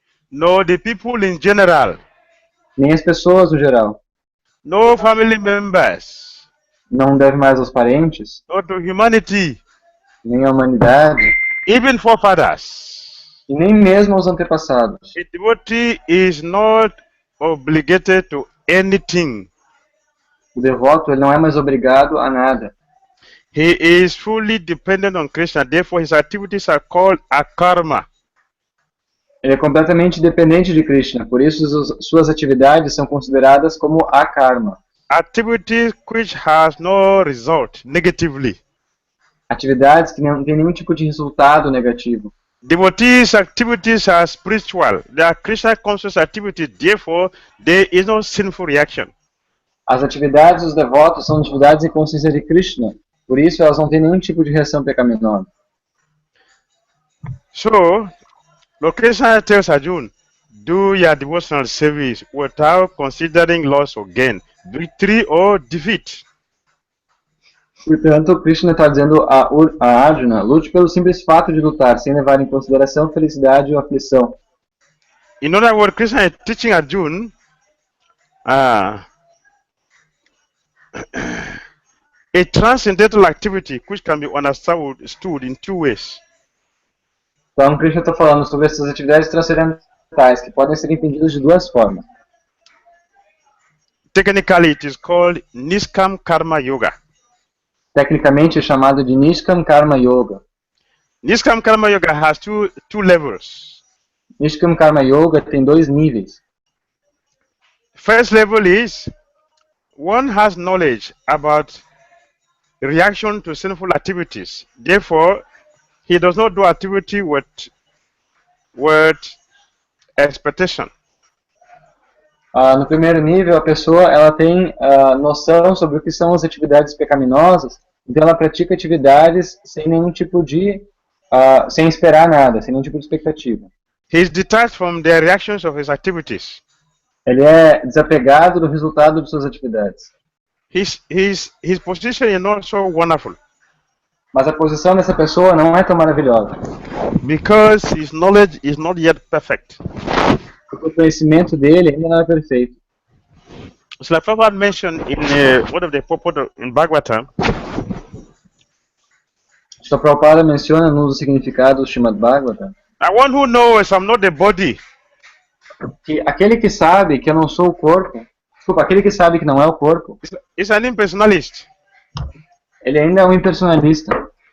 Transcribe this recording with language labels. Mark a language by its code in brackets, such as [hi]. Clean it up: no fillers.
[en] No, the people in general. [pt] Nem as pessoas no geral. [en] No family members. [pt] Não deve mais aos parentes. [en] No to humanity. [pt] Nem à humanidade. [en] Even forefathers. [pt] E nem mesmo aos antepassados. [en] A devotee is not obligated to anything. [pt] O devoto ele não é mais obrigado a nada. [en] He is fully dependent on Krishna, therefore his activities are called akarma. [pt] Ele é completamente dependente de Krishna, por isso suas atividades são consideradas como akarma. [en] Activities which has no result negatively. [pt] Atividades que não têm nenhum tipo de resultado negativo. [en] Devotees' activities are spiritual. They are Krishna conscious activities, therefore there is no sinful reaction. [pt] As atividades dos devotos são atividades em consciência de Krishna, por isso elas não têm nenhum tipo de reação pecaminosa. [en] So, Lord Krishna tells Arjuna, do your devotional service without considering loss or gain, victory or defeat. [pt] Portanto, Krishna está dizendo a Arjuna, lute pelo simples fato de lutar, sem levar em consideração felicidade ou aflição. [en] In other words, Krishna is teaching Arjuna a transcendental activity which can be understood in two ways. [pt] Então, Krishna está falando sobre essas atividades transcendentais, que podem ser entendidas de duas formas. [en] Technically, it is called Niskam Karma Yoga. [pt] Tecnicamente é chamado de Nishkam Karma Yoga. [en] Niskam Karma Yoga has two levels. [pt] Nishkam Karma Yoga tem dois níveis. [en] First level is one has knowledge about reaction to sinful activities. Therefore, he does not do activity with expectation. [pt] No primeiro nível, a pessoa ela tem noção sobre o que são as atividades pecaminosas, então ela pratica atividades sem nenhum tipo de, sem esperar nada, sem nenhum tipo de expectativa. [en] He is detached from the reactions of his activities. [pt] Ele é desapegado do resultado de suas atividades. [en] His position is not so wonderful. [pt] Mas a posição dessa pessoa não é tão maravilhosa. [en] Because his knowledge is not yet perfect. [pt] Porque o conhecimento dele ainda não é perfeito. [en] So like Prabhupada mentioned in one of the purport in Bhagavatam. [pt] Só Prabhupada menciona no significado do Srimad Bhagavatam. [en] I one who knows I'm not the body. [pt] Que aquele que sabe que eu não sou o corpo, desculpa, aquele que sabe que não é o corpo, [en] is an impersonalist. [pt] Ele ainda é um impersonalista.